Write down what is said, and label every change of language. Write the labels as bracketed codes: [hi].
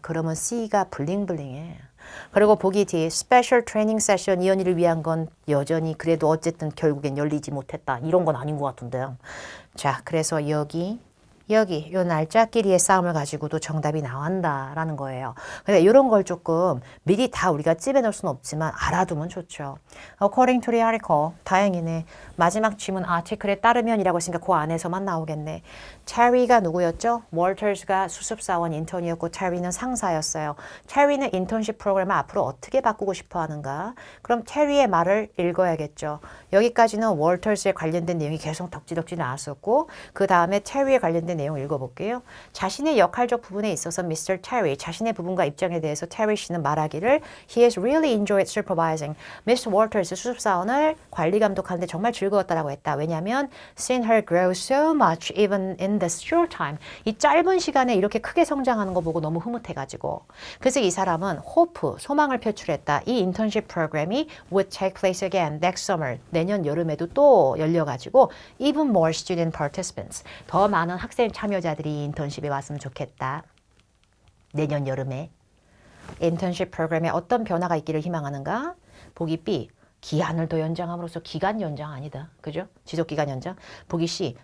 [ko] 그러면 C가 블링블링해. 그리고 보기 뒤 스페셜 트레이닝 세션 이 언니를 위한 건 여전히 그래도 어쨌든 결국엔 열리지 못했다. 이런 건 아닌 것 같은데요. 자, 그래서 여기 요 날짜끼리의 싸움을 가지고도 정답이 나온다라는 거예요. 근데 이런 걸 조금 미리 다 우리가 찝어놓을 수는 없지만 알아두면 좋죠. [en] According to the article, 다행이네. [ko] 마지막 지문 아티클에 따르면이라고 했으니까 그 안에서만 나오겠네. 테리가 누구였죠? 월터스가 수습사원 인턴이었고 테리는 상사였어요. 테리는 인턴십 프로그램을 앞으로 어떻게 바꾸고 싶어 하는가? 그럼 테리의 말을 읽어야겠죠. 여기까지는 월터스에 관련된 내용이 계속 덕지덕지 나왔었고 그 다음에 테리에 관련된 내용 읽어볼게요. 자신의 역할적 부분에 있어서 Mr. Terry, 자신의 부분과 입장에 대해서 테리 씨는 말하기를 [en] He has really enjoyed supervising. Mr. [ko] Walters 수습사원을 관리 감독하는데 정말 즐거웠다라고 했다. [en] 왜냐하면 seen her grow so much even in this short time. [ko] 이 짧은 시간에 이렇게 크게 성장하는 거 보고 너무 흐뭇해가지고. 그래서 이 사람은 hope, 소망을 표출했다. [en] 이 인턴십 프로그램이 would take place again next summer. [ko] 내년 여름에도 또 열려가지고 [en] even more student participants. [ko] 더 많은 학생 참여자들이 인턴십에 왔으면 좋겠다. 내년 여름에. 인턴십 프로그램에 어떤 변화가 있기를 희망하는가? 보기 B. 기한을 더 연장함으로써 기간 연장 아니다. 그죠? 지속기간 연장. 보기 C.